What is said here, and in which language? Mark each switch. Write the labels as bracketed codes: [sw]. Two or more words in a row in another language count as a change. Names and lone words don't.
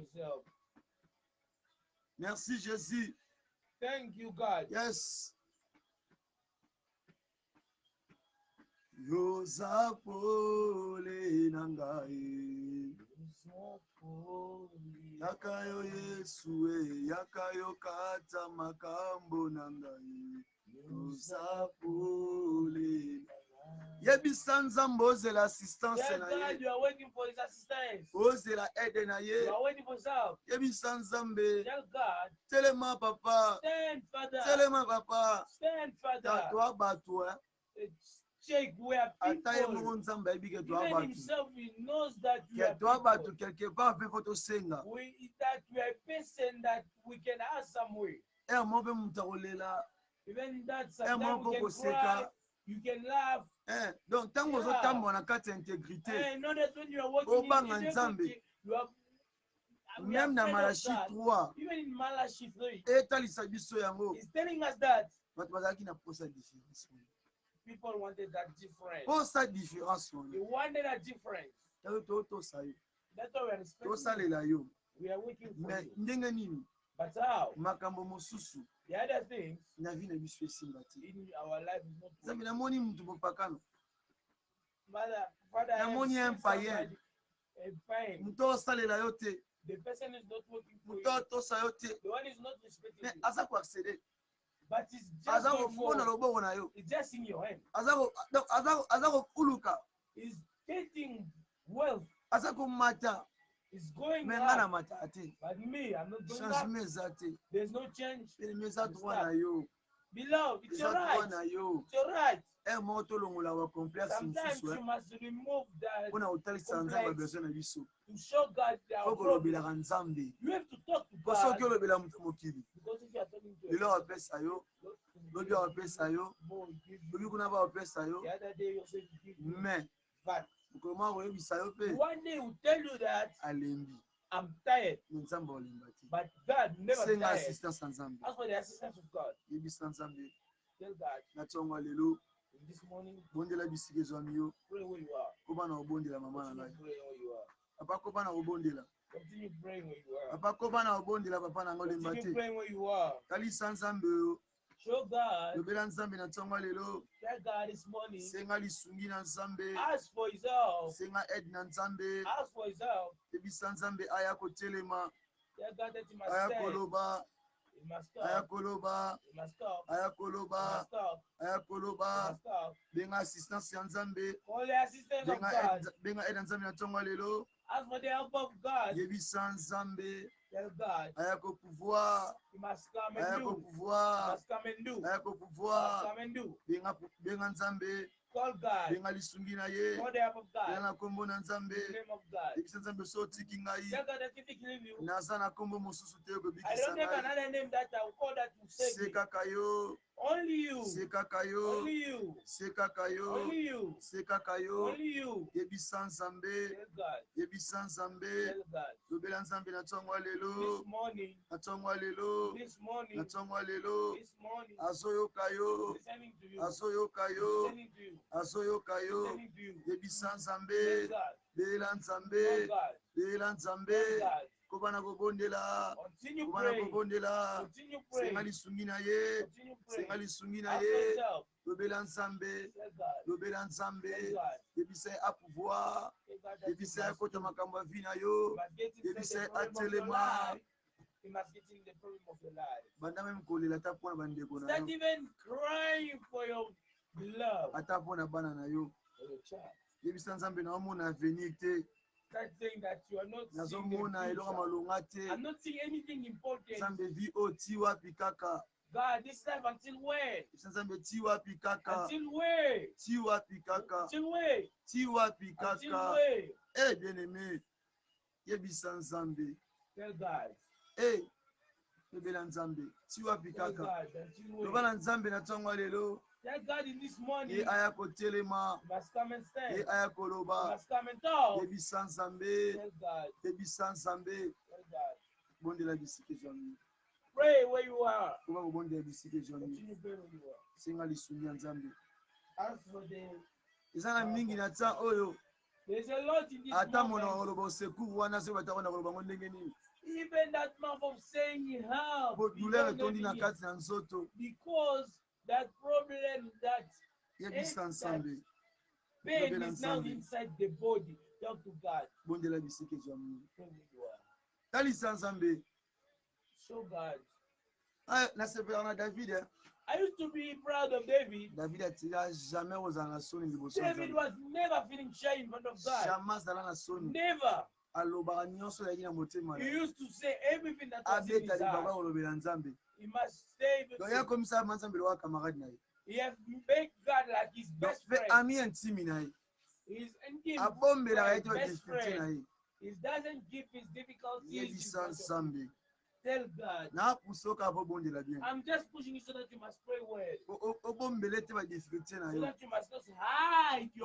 [en] for his help. [fr] merci Jésus. [en] Thank you, God. Yes. [ln] Yoza pole na ngai. Yaka yo Yesu yaka yo kata makambo na ngai usapule yebisa nzambe ozela assistance [en] Tell [ln] na [en] God [ln] ye [en] you are waiting for his assistance. [ln] ozela aide na ye [en] You are waiting for his help. [ln] yebisa nzambe [en] Tell God, [ln] telema papa [en] stand, Father. [ln] telema papa [en] Stand, Father. [ln] toa bato [en] Check where [ln] ata ye moko [en] people, [ln] nzambe ayebi ke toa [en] even [ln] bato [en] himself, he knows that we are [ln] toa bato [en] people. [fr] quelque part [ln] mpe fo tosenga [en] That we are a person that we can ask somewhere. [ln] ere mo mpe moto akolela [en] Even that [ln] ere [en] sometimes [ln] mo [en] we [ln] mpo [en] can cry, [ln] koseka [en] you can laugh. [ln] donc ntango ozotambola na kati ya intégrité [en] And know that when you are working [ln] obanga [en] in [ln] nzambe [en] integrity, we are [ln] même na [en] afraid of Malachi God. 3 Even in Malachi 3, [ln] etalisa biso yango [en] he's telling us that [ln] bato bazalaki na posa différence [en] people wanted that difference. [ln] posa différence [en] They [ln] wana [en] wanted a difference. [ln] tayo totosa yo [en] That's why we are respecting you. [ln] tosalela yo [en] We are working for [fr] mais [en] you. [ln] ndenge nini [en] But how? [ln] makambo mosusu [en] The other things [ln] na vi na biso esimba te [en] in our life is not [ln] nzambe [en] working. [ln] namoni mutu bopakano [en] Father, I have [ln] namoni [en] seen [fr] un païen [en] somebody, a pain. [ln] mutu osalela yo te [en] The person is not working for [ln] mutu [en] you. [ln] atosa yo te [en] The one is not respecting [fr] mais [en] you. [ln] aza koaccede [en] But it's just [ln] aza [en] going [ln] komona [en] for, [ln] loboko na yo [en] it's just in your hand. [ln] aza kokuluka [en] He's getting wealth. [ln] aza komata [en] It's going [ln] me nga na [en] up. [ln] mata te [en] But me, I'm not going up. [ln] changement eza te [en] There's no change. [ln] elemi eza droit na yo [en] Beloved, it's [ln] eza [en] your right. [ln] droit na yo [en] It's your right. [ln] ere moko tolongola bacomplexe [en] Sometimes [ln] mosusu [en] you must remove that [ln] mpona kotalisa nzambe besoin na biso [en] to show God their [ln] fo [en] problem. [ln] kolobelaka nzambe [en] You have to talk to [ln] po [en] God. [ln] soki olobela moto mokili [en] Because if you are talking to [ln] lelo [en] yourself, [ln] bapesa yo [en] Lord, [ln] lobi bapesa yo [en] more will give you. [ln] lobi kuna bapesa yo [en] The other day you said you give me. [fr] mais [en] But [ln] mokolo moko koyebisa yo mpe [en] one day will tell you that [ln] alembi [en] I'm tired. [ln] me nzambe olemba te [en] But God never [ln] senga [en] tired. [ln] assistance ya nzambe [en] Ask for the assistance of God. [ln] yebisa nzambe [en] Tell God [ln] na ntongo lelo [en] this morning, [ln] bondela bisika ezwami yo [en] pray where you are. [ln] koba na kobondela mama na [en] Continue [ln] ngai [en] praying where you are. [ln] papa koba na kobondela [en] Continue praying where you are. [ln] papa koba na kobondela papa na ngo olemba [en] Continue [ln] te [en] praying where you are. [ln] talisa nzambe oyo [en] Show God. [ln] lobela nzambe na ntongo lelo [en] Tell God this morning. [ln] senga lisungi na nzambe [en] Ask for his help. [ln] senga aide na nzambe [en] Ask for his help. [ln] yebisa nzambe aya kotelema [en] Tell God that he must [ln] aya [en] stand. [ln] koloba [en] He must [ln] aya [en] stop. [ln] koloba [en] He must stop. [ln] aya [en] He [ln] koloba [en] must stop. [ln] aya [en] He [ln] koloba [en] must stop. [ln] benga assistance ya nzambe [en] Call the assistance of God. [ln] benga aide na nzambe na ntongo lelo [en] Ask for the help of God. [ln] yebisa nzambe [en] Tell God [ln] aya kopouvoir [en] he must come and [ln] aya [en] do. He [ln] kopouvoir [en] must come and do. He [ln] aya [en] must [ln] kopouvoir [en] come and do. [ln] benga nzambe [en] Call God. [ln] benga lisungi na ye [en] Call the help of [ln] benga [en] God. [ln] na nkombo na [en] In [ln] nzambe [en] the name of God. [ln] yebisa nzambe so otiki ngai [en] Tell God that if he leave you, [ln] naza na nkombo mosusu te [en] I [ln] okobikisa [en] don't have [ln] ngai [en] another name that I will call that will save [ln] se [en] me. [ln] kaka yo [en] Only you. [ln] se kaka yo [en] Only you. [ln] se kaka yo [en] Only you. [ln] se kaka yo [en] Only you. [ln] yebisa nzambe [en] Tell God. [ln] yebisa nzambe [en] Tell God. [ln] lobela nzambe na ntongo ya [en] This [ln] lelo [en] morning. [ln] na ntongo ya lelo [en] This morning. [ln] na ntongo ya lelo [en] This morning. [ln] azoyoka yo [en] Listening to you. [ln] azoyoka yo [en] Listening to you. [ln] azoyoka yo [en] Listening to you. [ln] yebisa [en] Tell [ln] nzambe [en] God. [ln] beela [en] Tell [ln] nzambe [en] God. [ln] beela nzambe [en] Tell God. [ln] kobana kobondela [en] Continue [ln] kobana [en] praying. [ln] kobondela [en] Continue [ln] senga [en] praying. [ln] lisungi na ye [en] Continue [ln] senga [en] praying. [ln] lisungi na [en] Ask [ln] ye [en] yourself. [ln] lobela nzambe [en] Tell God. [ln] lobela [en] Tell [ln] nzambe [en] God. [ln] yebisa ye apouvoir [en] Tell God that he [ln] yebisa ye [en] must [ln] akota [en] do. [ln] makambo ya vi na [en] He [ln] yo [en] must get inside [ln] yebisa [en] the [ln] ye [en] problem of your [ln] atelema [en] life. He must get in the problem of your life. [ln] banda meme kolela ata mpona bandeko na [en] Start [ln] yo [en] even crying for your beloved, [ln] ata mpona bana na yo [en] for your child. [ln] yebisa nzambe naomona avenir te [en] Start saying that you are not seeing the [ln] nazomona eloko [en] future. [ln] malonga te [en] I'm not seeing anything important. [ln] nzambe vi oyo ti wapi kaka [en] God, this life until when? [ln] yebisa nzambe ti wapi kaka [en] Until when? [ln] ti wapi kaka [en] Until when? [ln] ti wapi [en] Until [ln] kaka [en] when? [ln] e [fr] bien aimé [ln] yebisa nzambe [en] Tell God. [ln] e lobela nzambe ti wapi [en] Tell [ln] kaka [en] God. Until [ln] loba na [en] when? [ln] nzambe na ntongo ya lelo [en] Tell God in this morning. [ln] ye aya kotelema [en] You must come and stand. [ln] ye aya [en] You [ln] koloba [en] must come and talk. [ln] yebisa nzambe [en] Tell God. [ln] yebisa nzambe [en] Tell God. [ln] bondela bisika ezwami [en] Pray where you are. [ln] koba kobondela bisika ezwami [en] Continue praying where you are. [ln] senga lisungi ya nzambe [en] As for the, [ln] eza na mingi na ntan oyo [en] there's a lot in this [ln] ata monaka [en] moment. [ln] koloba osecour wana soki batakona koloba ngo ndenge nini [en] Even that mouth of saying help. [ln] po [en] we [fr] douleur [en] don't [ln] etondi [en] know [ln] na [en] it [ln] kati na nzoto [en] because that problem, that [ln] yebisa nzambe [en] pain [ln] lobela [en] is now [ln] nzambe [en] inside the body. Talk to God. [ln] bondela bisika ezwa mingi. [en] Show who you are. [ln] Talisa nzambe. [en] Show God. [ln] Nasepelaka na David. [en] I used to be proud of David. [ln] David atika jamais kozala na soni liboso ya David Nzambe. [en] was never feeling shy in front of God. [ln] Jamais azala na soni. [en] Never. [ln] Alobaka nyonso yaki na motema [en] He [ln] na ye. [en] used to say everything that was in [ln] Abeta [en] his [ln] libaba [en] heart. [ln] kolobela Nzambe. [en] He must say [fr] Donc [en] everything. [ln] yakomisa Nzambe lokola camarade na ye. [en] He has made God like his [fr] Donc [en] best [ln] mpe [en] friend. [fr] ami intime [ln] na ye. [en] He's in [ln] Abombelaka ye [en] his [ln] te [en] best [ln] badifficulté na [en] friend. [ln] ye. [en] He doesn't give his difficulties in [ln] Yebisa [en] front of [ln] Nzambe. [en] you. Tell God, [ln] Napusoka abobondela bien. [en] I'm just pushing you so that you must pray well. [ln] Obombele te badifficulté na [en] So [ln] yo. [en] that you must not hide your